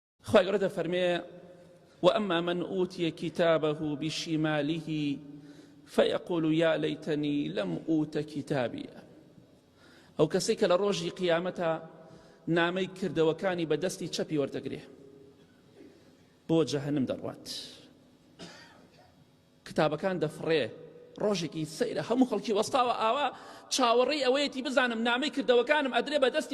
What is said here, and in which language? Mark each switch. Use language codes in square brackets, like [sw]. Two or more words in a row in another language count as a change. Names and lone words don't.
[ckb] خی گەورە دەفەرمێ [ar] وأما من أوتي كتابه بشماله فيقول يا ليتني لم أوت كتابي [ckb] ئەو کەسێک کە لە ڕۆژی قیامەتە نامەی کردەوەکانی بە دەستی چەپی وەردەگرێ بۆ جەهەنم دەڕوات کتابەکان دەفڕێ ڕۆژێکی سەیرە هەموو خەڵکی وەستاوە ئاوا چاوەڕێی ئەوەیەتی بزانم نامەی کردەوەکانم ئەدرێ بە دەستی